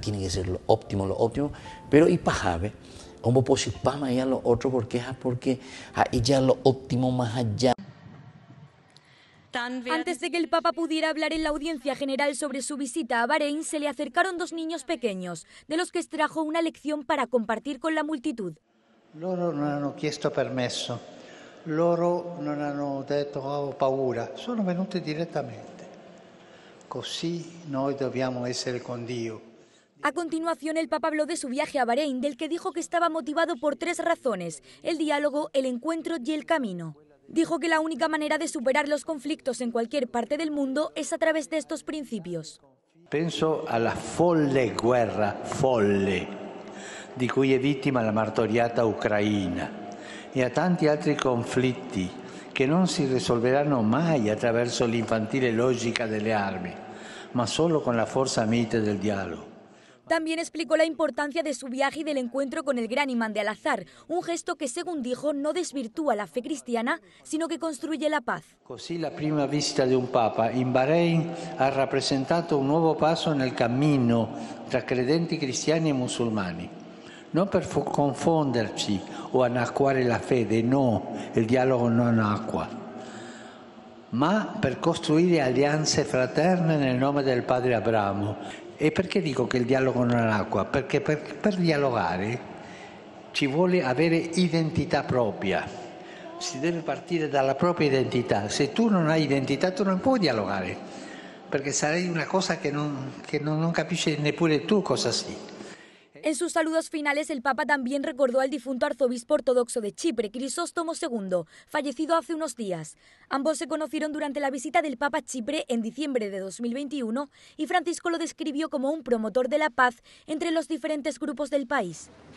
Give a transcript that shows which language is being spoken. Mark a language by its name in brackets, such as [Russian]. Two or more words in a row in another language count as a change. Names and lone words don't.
[Spanish] Tiene que ser lo óptimo, pero y pajabe, como posipama a lo otro, porque a ella lo óptimo más allá. Antes de que el Papa pudiera hablar en la audiencia general sobre su visita a Bahrein, se le acercaron dos niños pequeños, de los que extrajo una lección para compartir con la multitud. [Italian] Loro non hanno chiesto permesso, loro non hanno detto ho paura, sono venuti direttamente. Così noi dobbiamo essere con Dio. [Spanish] A continuación, el Papa habló de su viaje a Bahrein, del que dijo que estaba motivado por tres razones: el diálogo, el encuentro y el camino. Dijo que la única manera de superar los conflictos en cualquier parte del mundo es a través de estos principios. [Italian] Penso alla folle guerra, di cui è vittima la martoriata Ucraina, e a tanti altri conflitti che non si risolveranno mai attraverso l'infantile logica delle armi, ma solo con la forza mite del dialogo. [Spanish] También explicó la importancia de su viaje y del encuentro con el gran imán de Al-Azhar, un gesto que, según dijo, no desvirtúa la fe cristiana, sino que construye la paz. [Italian] Così la prima visita di un Papa in Bahrein ha rappresentato un nuovo passo nel cammino tra credenti cristiani e musulmani. non per confonderci o annacquare la fede, no, il dialogo non acqua, ma per costruire alleanze fraterne nel nome del padre Abramo. E perché dico che il dialogo non acqua? Perché per dialogare ci vuole avere identità propria, si deve partire dalla propria identità. Se tu non hai identità tu non puoi dialogare, perché sarai una cosa che non capisci neppure tu cosa sei. [Spanish] En sus saludos finales, el Papa también recordó al difunto arzobispo ortodoxo de Chipre, Crisóstomo II, fallecido hace unos días. Ambos se conocieron durante la visita del Papa a Chipre en diciembre de 2021 y Francisco lo describió como un promotor de la paz entre los diferentes grupos del país.